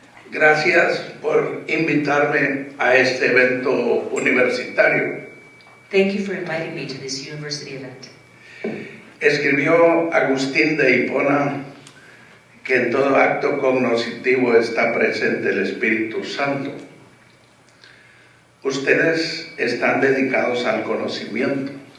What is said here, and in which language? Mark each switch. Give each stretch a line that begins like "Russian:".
Spanish: Gracias por invitarme a este evento universitario.
English: Thank you for inviting me to this university event.
Spanish: Escribió Agustín de Hipona que en todo acto cognoscitivo está presente el Espíritu Santo. Ustedes están dedicados al conocimiento.